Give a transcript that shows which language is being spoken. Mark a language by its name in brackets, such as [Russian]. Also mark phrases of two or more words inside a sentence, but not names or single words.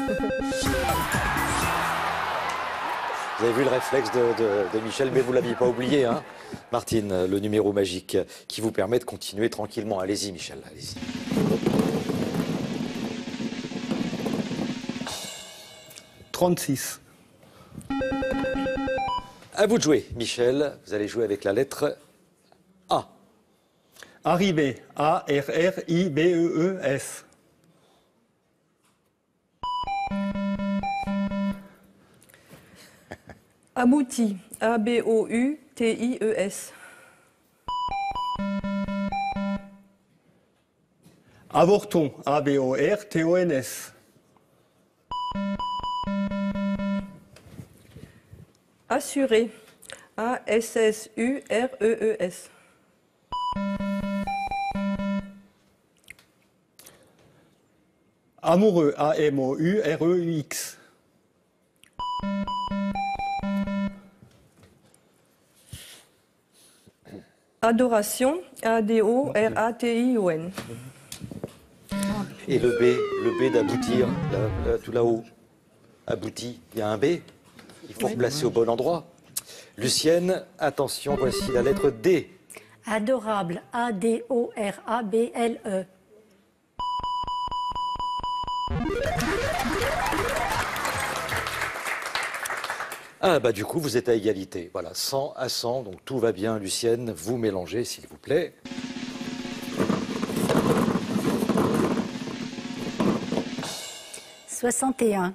[French] Vous avez vu le réflexe de Michel, mais vous ne l'aviez pas oublié, hein, Martine, le numéro magique qui vous permet de continuer tranquillement. Allez-y, Michel, allez-y. 36. À vous de jouer, Michel. Vous allez jouer avec la lettre A. Arrivé. A-R-R-I-B-E-E-S. Abouti. A-B-O-U-T-I-E-S. Avorton. A-B-O-R-T-O-N-S. Assuré. A-S-S-U-R-E-E-S. Amoureux. A-M-O-U-R-E-U-X. Adoration. A-D-O-R-A-T-I-O-N. Et le B d'aboutir, tout là-haut. Abouti, il y a un B. Il faut replacer au bon endroit. Lucienne, attention, voici la lettre D. Adorable. A-D-O-R-A-B-L-E. Ah bah du coup, vous êtes à égalité. Voilà, 100 à 100, donc tout va bien, Lucienne. Vous mélangez, s'il vous plaît. « 61.